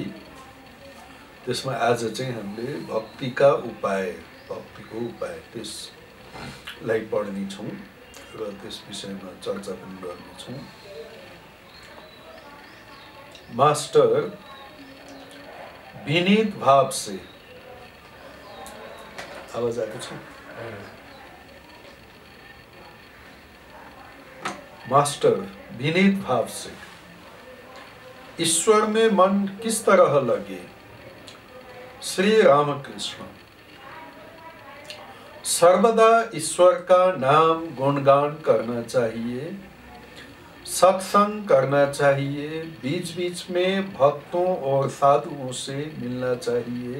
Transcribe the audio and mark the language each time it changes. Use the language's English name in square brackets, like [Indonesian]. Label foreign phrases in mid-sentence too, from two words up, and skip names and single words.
[Nepali] त्यसमा आज चाहिँ हामीले [Hindi] भक्ति का उपाय [Nepali] भक्तिको उपाय त्यसलाई पढ्नेछौँ र त्यस विषयमा चर्चा पनि गर्नेछौँ। मास्टर [Hindi] विनीत भाव से [Nepali] आवाज आएको छ। [Hindi] मास्टर विनीत भाव से ईश्वर में मन किस तरह लगे। श्री रामकृष्ण सर्वदा ईश्वर का नाम गुणगान करना चाहिए, सत्संग करना चाहिए, बीच बीच में भक्तों और साधुओं से मिलना चाहिए।